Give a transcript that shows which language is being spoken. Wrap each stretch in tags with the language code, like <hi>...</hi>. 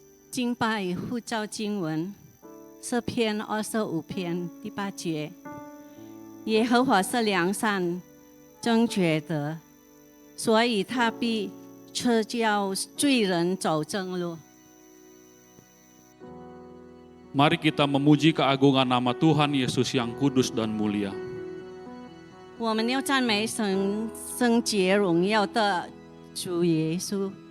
<zh>敬拜呼召经文诗篇25篇第8节，耶和华是良善正确的，所以他必赐教罪人走正路。</zh> <id>Mari kita memuji keagungan nama Tuhan Yesus yang kudus dan mulia.</id> <zh>我们要赞美神圣洁荣耀的主耶稣。</zh>